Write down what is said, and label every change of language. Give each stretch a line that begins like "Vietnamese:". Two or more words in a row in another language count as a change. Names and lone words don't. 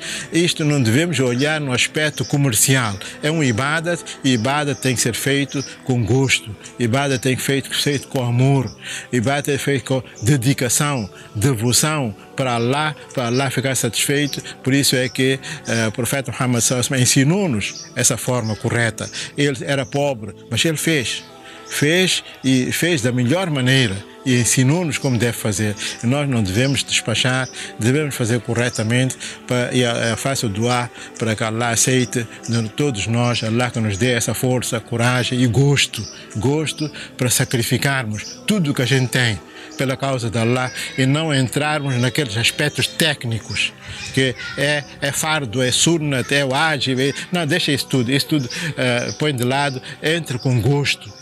Portuguese: Isto não devemos olhar no aspecto comercial. É um ibadat, e ibadat tem que ser feito com gosto. Ibadat tem que ser feito com amor. Ibadat tem que ser feito com dedicação, devoção para Allah ficar satisfeito. Por isso é que o profeta Muhammad
Arabic: صلى الله عليه وسلم
Portuguese: ensinou-nos essa forma correta. Ele era pobre, mas ele fez e fez da melhor maneira e ensinou-nos como deve fazer. E nós não devemos despachar, devemos fazer corretamente, e faça o dua para que Allah aceite de todos nós, Allah que nos dê essa força, coragem e gosto para sacrificarmos tudo o que a gente tem pela causa de Allah e não entrarmos naqueles aspectos técnicos que é fardo, é sunnat, é wajib, não, deixa isso tudo põe de lado, entre com gosto.